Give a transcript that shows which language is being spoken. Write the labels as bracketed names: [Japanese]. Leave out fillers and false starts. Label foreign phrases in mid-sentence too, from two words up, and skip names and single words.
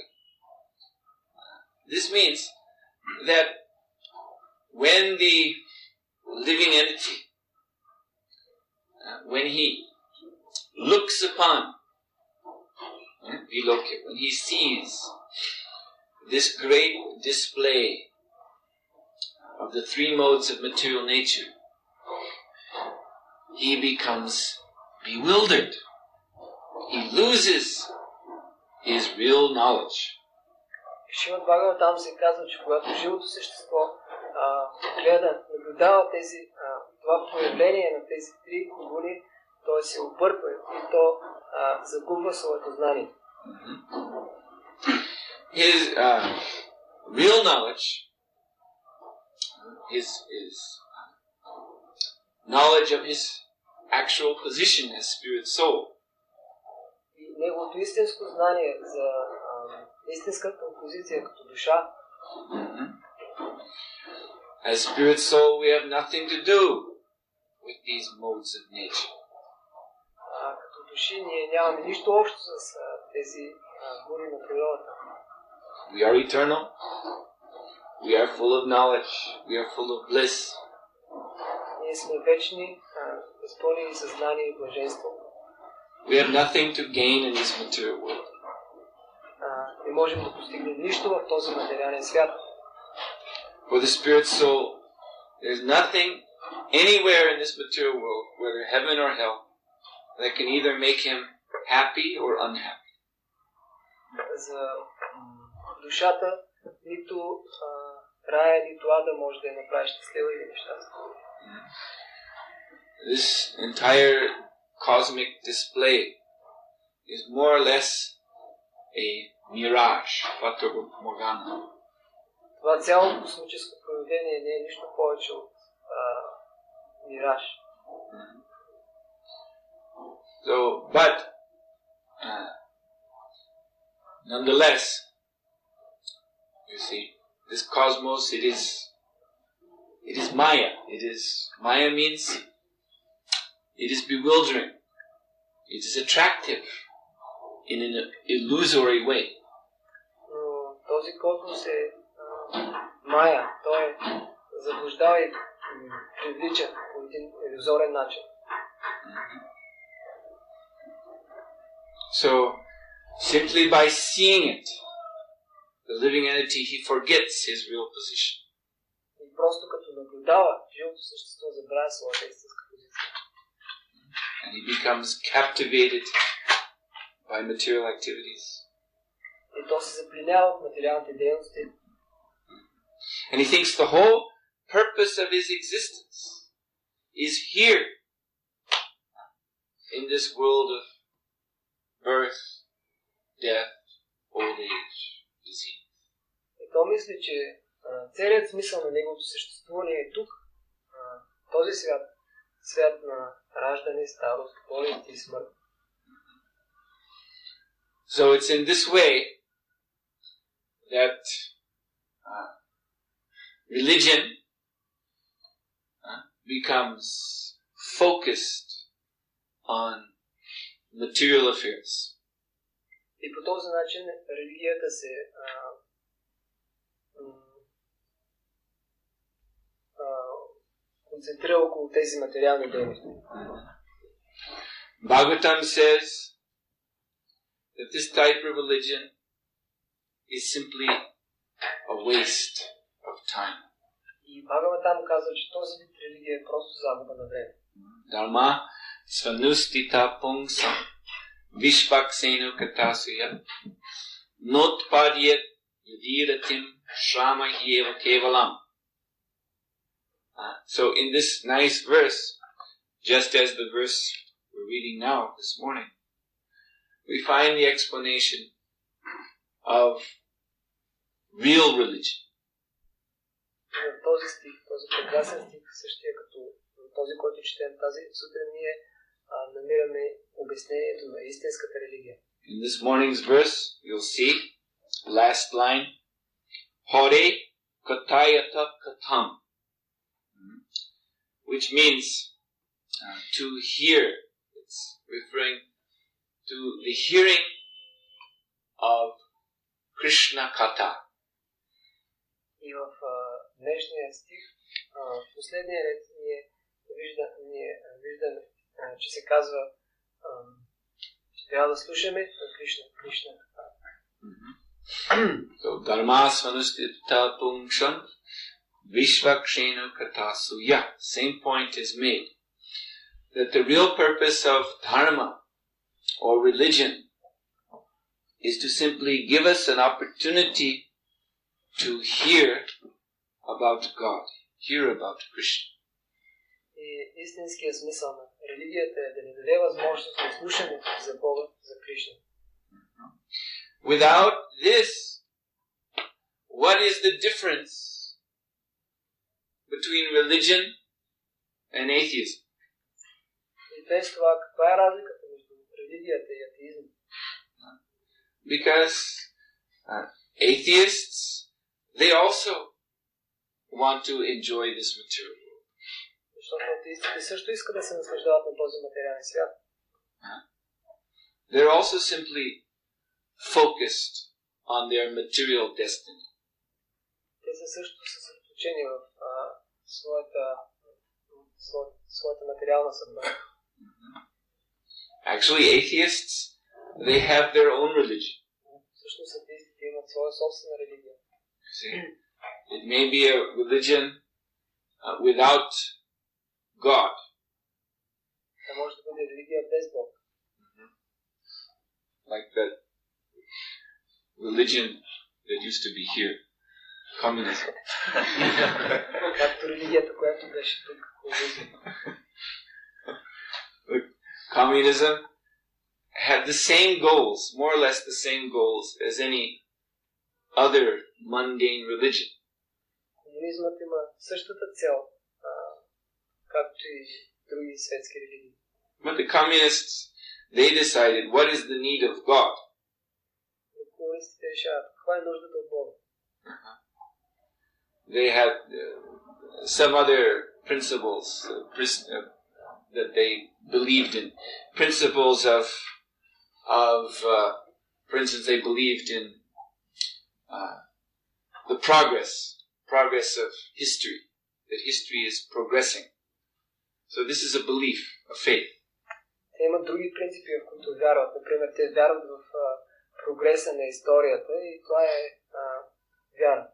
[English] This means that when the living entity, when he looks upon Vilokya, when he sees this great display of the three modes of material nature, he becomes bewildered. He loses his real knowledge. [Bulgarian] Шримад Бхагаватам се казва, че когато живото същество гледа, наблюдава това проявление на тези три гуни, той се обърква и то загубва своето знание. [English] His real knowledge, his knowledge of his actual position as spirit soul, [Bulgarian] и неговото истинско знание за истинската позиция като душа. [English] As spirit soul, we have nothing to do with these modes of nature. [Bulgarian] Като души ние нямаме нищо общо с тези гуни на природата. [English] We are eternal. We are full of knowledge. We are full of bliss. [Bulgarian] Ние сме вечни, изпълнени съзнание и блаженство. [English] We have nothing to gain in this material world. [Bulgarian] Не можем да постигнем нищо в този материален свят. [English] For the spirit soul, there's nothing anywhere in this material world, whether heaven or hell, that can either make him happy or unhappy. [Bulgarian] За душата нито рая, нито ада може да я направи щастлива или нещастна. [English] This entire cosmic display is more or less a mirage, Fata Morgana. [Bulgarian] Това цялото космическо проявление не е нищо повече от мираж. [English] So, but nonetheless, you see, this cosmos, it is Maya. Maya means it is bewildering. It is attractive in an illusory way. [Bulgarian] Но този космос е Мая. Той заблуждава и привлича по един илюзорен начин. [English] So, simply by seeing it, the living entity, he forgets his real position. [Bulgarian] И просто като наблюдава, живото същество забравя своята истинска позиция. [English] And he becomes captivated by material activities. [Bulgarian] И то се запленява от материалните дейности. [English] And he thinks the whole purpose of his existence is here, in this world of birth, death, old age, disease. [Bulgarian] И то мисли, че целият смисъл на неговото съществуване е тук, този свят, свят на раждане, старост, болест и смърт. [English] So it's in this way that religion becomes focused on material affairs. [Bulgarian] И по този начин религията се концентрира около тези материални дейности. [English] Bhagavatam says that this type of religion is simply a waste of time. [Bulgarian] И Бхагаватам казва, че този вид религия е просто загуба на време. [Sanskrit] धर्मः स्वनुष्ठितः पुंसां विष्वक्सेन कथासु यः नोत्पादयेद् यदि रतिं श्रमह्येव केवलम्. [English] So in this nice verse, just as the verse we're reading now this morning, we find the explanation of real religion. [Bulgarian] В този стих, този прекрасен стих, същия като този, който четем тази сутрин, ние намираме обяснението на истинската религия. [English] In this morning's verse, you'll see, last line, [Sanskrit] हरेः कथायत कथाम्, [English] which means to hear. It's referring to the hearing of Krishna Katha. [Bulgarian] И в днешния стих, в последния ред, ние виждаме, че се казва, че трябва да слушаме Кришна. [Sanskrit] So, धर्मः स्वनुष्ठितः पुंसां विष्वक्सेन कथासु. [English] Same point is made. That the real purpose of dharma or religion is to simply give us an opportunity to hear about God, hear about Krishna. [Bulgarian] И истинският смисъл на религията е да ни даде възможност да слушаме за Бога, за Кришна. [English] Without this, what is the difference between religion and atheism? [Bulgarian] И без това, каква е разликата между религията и атеизма? [English] Because atheists, they also want to enjoy this material world. [Bulgarian] Защото атеистите също искат да се наслаждават на този материален свят. [English] They're also simply focused on their material destiny. [Bulgarian] Те са също съсредоточени в своята материална съдба. [English] Actually, atheists, they have their own religion. [Bulgarian] Всъщност атеистите имат своя собствена религия. [English] See, it may be a religion without God. [Bulgarian] Това може да бъде религия без Бог. [English] Like that religion that used to be here, communism. [Bulgarian] Както религията, която беше тук, комунизъм. [English] Communism had the same goals, more or less the same goals as any other mundane religion. [Bulgarian] Комунизмът има същата цел, както и други светски религии. [English] But the communists, they decided what is the need of God. [Bulgarian] Комунистите решават каква е нуждата от Бога. [English] They had some other principles that they believed in. Principles of for instance, they believed in the progress of history, that history is progressing. So this is a belief, a faith. [Bulgarian] Те имат други принципи, в които вярват. Например, те вярват в прогреса на историята и това е вяра.